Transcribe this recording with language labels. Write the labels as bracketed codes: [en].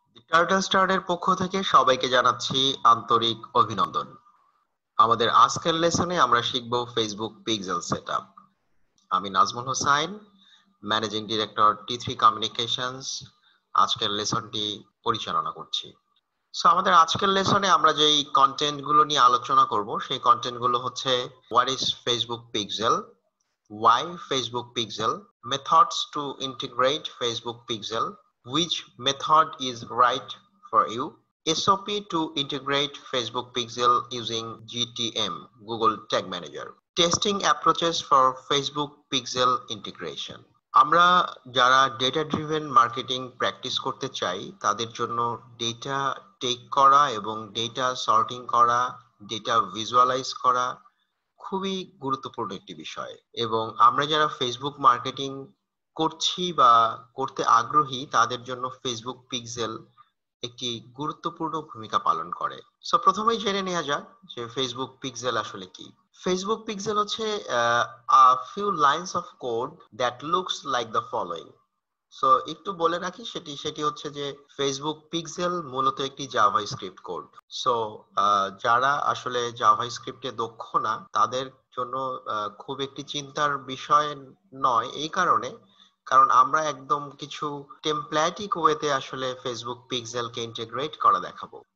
[bn] Turtle স্টারের পক্ষ থেকে সবাইকে জানাচ্ছি আন্তরিক অভিনন্দন। আমাদের আজকের লেসনে আমরা শিখব ফেসবুক পিক্সেল সেটআপ। আমি Nazmul Hossain, managing director টি3 communications, আজকের লেসনটি পরিচালনা করছি। সো আমাদের আজকের লেসনে আমরা যেই কন্টেন্ট গুলো নিয়ে আলোচনা করব সেই কন্টেন্ট গুলো হচ্ছে [en] What is Facebook Pixel, why Facebook Pixel, methods to integrate Facebook Pixel, which method is right for you, SOP to integrate Facebook Pixel using GTM, Google Tag Manager, testing approaches for Facebook Pixel integration. [bn] আমরা যারা data driven marketing practice করতে চাই তাদের জন্য data take করা এবং data sorting করা, data visualise করা খুবই গুরুত্বপূর্ণ একটি বিষয়। এবং আমরা যারা ফেসবুক মার্কেটিং করছি বা করতে আগ্রহী তাদের জন্য ফেসবুক পিক্সেল একটি গুরুত্বপূর্ণ ভূমিকা পালন করে। সো প্রথমেই জেনে নেওয়া যাক যে ফেসবুক পিক্সেল আসলে কি। ফেসবুক পিক্সেল হচ্ছে [en] a few lines of code that looks like the following. [bn] So একটু বলে রাখি সেটি হচ্ছে যে ফেসবুক পিক্সেল মূলত একটি জাভাস্ক্রিপ্ট কোড। সো যারা আসলে জাভাস্ক্রিপ্টে দক্ষ না তাদের জন্য খুব একটি চিন্তার বিষয় নয়, এই কারণ আমরা একদম কিছু টেমপ্লেটিক ওয়েতে আসলে ফেসবুক পিক্সেলকে ইন্টিগ্রেট করা দেখাবো।